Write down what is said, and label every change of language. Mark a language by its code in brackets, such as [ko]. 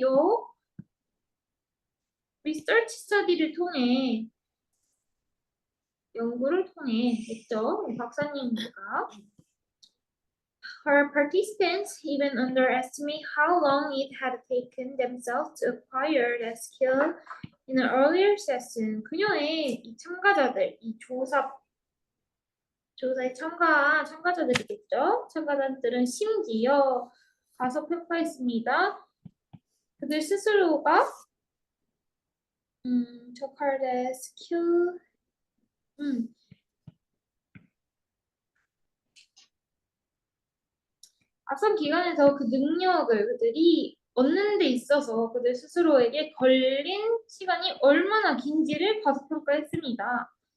[ko] 요 리서치 스터디를 통해 연구를 통해 했죠. [en] 박사님과 Her participants even underestimate how long it had taken themselves to acquire that skill in an earlier session. [ko] 그녀의 이 참가자들, 이 조사에 참가한 참가자들이겠죠. 참가자들은 심지어 가서 평가했습니다. 그들 스스로가 저칼의 스킬 앞선 기간에서 그 능력을 그들이 얻는 데 있어서 그들 스스로에게 걸린 시간이 얼마나 긴지를 과소평가했습니다.